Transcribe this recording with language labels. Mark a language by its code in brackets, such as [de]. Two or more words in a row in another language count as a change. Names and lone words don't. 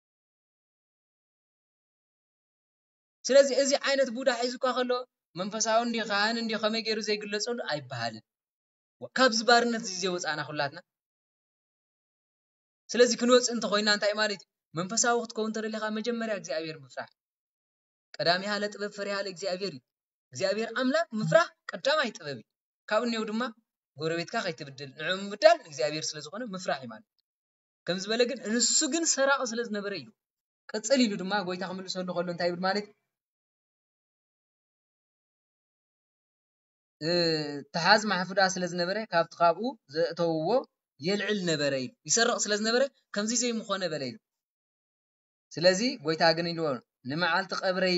[ti] ስለዚ እዚ ዓይነት ቡዳ ሒዝካ ከሎ መንፈሳዊ እንዲ ካህን እንዲ ከመይ ገይሩ ዘይግለጸሉ ኣይበሃልን ካብ ዝባርነት እዚ ወፃና ኩላትና ስለዚ ክንወፅ እንተ ኮይና እንታይ ማለት መንፈሳዊ ክትከውን ተደሊኻ መጀመርያ እግዚአብሔር ምፍራህ [gez] ቀዳሚሃ ለጥበብ ፈሪሃ ለእግዚአብሔር [ti] እግዚአብሔር አምላክ ምፍራህ ቀዳማይ ጥበብ ካብ እኔው ድማ ጎረቤትካ ከይትብድል ንዑ ምብዳል እግዚአብሔር ስለ ዝኾነ ምፍራህ ይማል ከም ዝበለ ግን እንሱ ግን ሰራቅ ስለ ዝነበረ እዩ ቅጽል ኢሉ ድማ ጎይታ ክምልሰሉ ከሎ እንታይ ይብል ማለት ተሓዝ ማሕፉዳ ስለ ዝነበረ ካብቲ ካብኡ ዘእተውዎ የልዕል ነበረ እዩ ይሰርቕ ስለ ዝነበረ ከምዚ ዘይምኾነ በለ እዩ ስለዚ ጎይታ ግን ኢልዎ ንመዓልቲ ቀብረይ